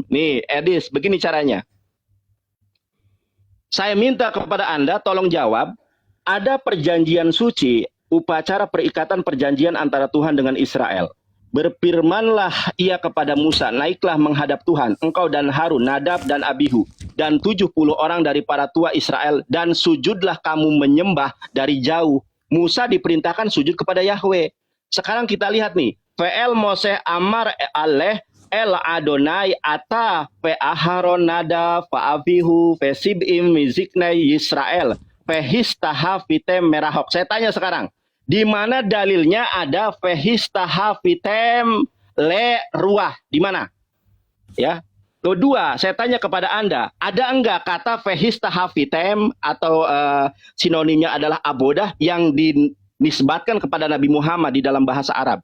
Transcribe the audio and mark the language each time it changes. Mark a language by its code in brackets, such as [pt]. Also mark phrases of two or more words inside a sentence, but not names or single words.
[id] Nih, Edis, begini caranya. Saya minta kepada Anda tolong jawab, ada perjanjian suci, upacara perikatan perjanjian antara Tuhan dengan Israel. Berfirmanlah ia kepada Musa, naiklah menghadap Tuhan, engkau dan Harun, Nadab dan Abihu, dan 70 orang dari para tua Israel, dan sujudlah kamu menyembah dari jauh. Musa diperintahkan sujud kepada Yahweh. Sekarang kita lihat nih, [he] ואל משה אמר עלה אל אדני אתה ואהרן נדב ואביהוא ושבעים מזקני ישראל והשתחויתם מרחק. [id] Saya tanya sekarang, di mana dalilnya ada [he] והשתחויתם לרוח? [id] Di mana? Ya. Kedua, saya tanya kepada Anda, ada enggak kata fehistahafitem atau sinonimnya adalah abodah yang dinisbatkan kepada Nabi Muhammad di dalam bahasa Arab?